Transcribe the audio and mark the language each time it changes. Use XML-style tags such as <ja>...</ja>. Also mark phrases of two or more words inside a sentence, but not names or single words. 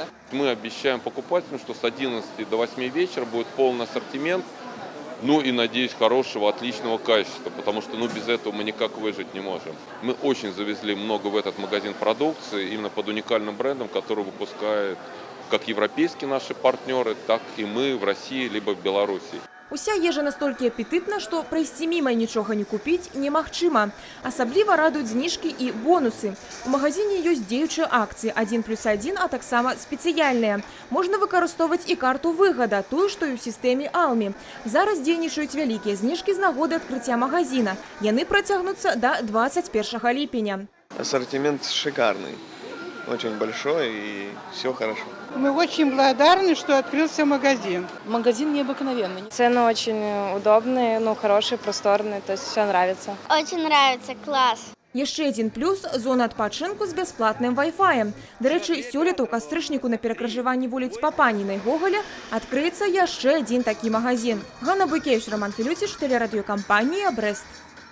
<ru>Мы обещаем покупателям, что с 11 до 8 вечера будет полный ассортимент, ну и, надеюсь, хорошего, отличного качества, потому что без этого мы никак выжить не можем. Мы очень завезли много в этот магазин продукции, именно под уникальным брендом, который выпускают как европейские наши партнеры, так и мы в России, либо в Беларуси.</ru> <be>Уся ежа настолькі апетытна, што прайсці міма нічога не купіць немагчыма. Асабліва радуюць зніжкі і бонусы. У магазине ёсць дзеючыя акцыі 1+1, а таксама спецыяльныя. Можна выкарыстоўваць і карту выгада, тую, што і ў сістэме Алмі. Зараз дзейнічаюць вялікія зніжкі з нагоды адкрыцця магазина. Яны працягнуцца да 21 ліпеня.</be> <ru>Ассортимент шикарный, очень большой и все хорошо. Мы очень благодарны, что открылся магазин. Магазин необыкновенный. Цены очень удобные, хорошие, просторные, то есть все нравится. Очень нравится, класс.</ru> <be>Яшчэ адзін плюс – зона адпачынку з бясплатным вай-фаем. Дарэчы, сёлета ў кастрычніку на перакрыжаванні вуліц Папаніна і Гоголя адкрыецца яшчэ адзін такі магазин. Ганна Буйкевіч, Роман Філюціч, тэлерадыёкампанія «Брэст».</be>